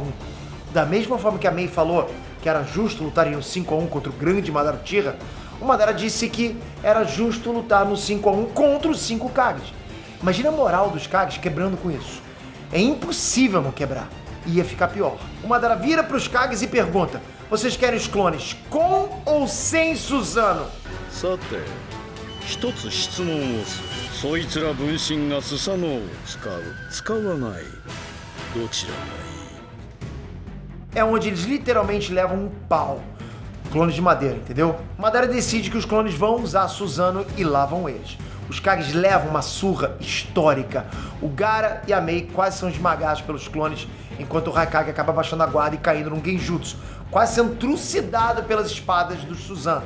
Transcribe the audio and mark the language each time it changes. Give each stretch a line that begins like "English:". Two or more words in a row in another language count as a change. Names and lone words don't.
Portuguese: Da mesma forma que a Mei falou que era justo lutar em um 5-1 contra o grande Madara Uchiha, o Madara disse que era justo lutar no 5-1 contra os 5 Kages. Imagina a moral dos Kages quebrando com isso. É impossível não quebrar. Ia ficar pior. O Madara vira para os Kages e pergunta: vocês querem os clones com ou sem Susanoo?
Japanese: さて一つ質問をする。そいつら分身がスサノオを使う使わないどちらがいい?
Portuguese: É onde eles literalmente levam um pau. Clones de madeira, entendeu? Madara decide que os clones vão usar a Susanoo e lá vão eles. Os Kages levam uma surra histórica. O Gaara e a Mei quase são esmagados pelos clones, enquanto o Raikage acaba baixando a guarda e caindo num genjutsu, quase sendo trucidado pelas espadas dos Susanoo.